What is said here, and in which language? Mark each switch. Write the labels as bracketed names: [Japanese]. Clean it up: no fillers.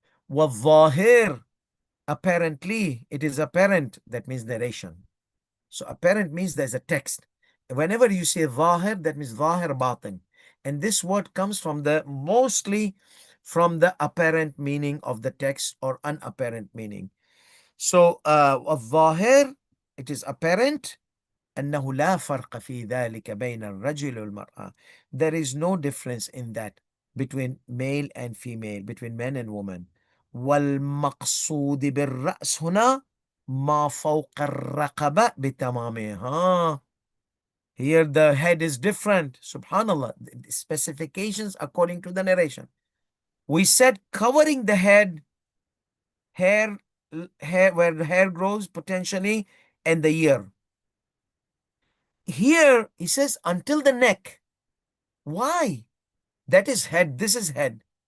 [Arabic] وَالظَّاهِرْ, [English] apparently, it is apparent, that means narration. So apparent means there's a text. Whenever you say zahir, that means zahir batin. And this word comes from mostly from the apparent meaning of the text or unapparent meaning. So zahir, it is apparent. [Arabic] أنه لا فرق في ذلك بين الرجل والمرأة. [English] There is no difference in that between male and female, between men and women. [Arabic] والمقصود بالرأس هنا ما فوق الرقبة بتمامها. [English] Here the head is different. Subhanallah. The specifications according to the narration. We said covering the head, hair, where the hair grows potentially, and the ear. Here he says until the neck. Why? That is head. This is head.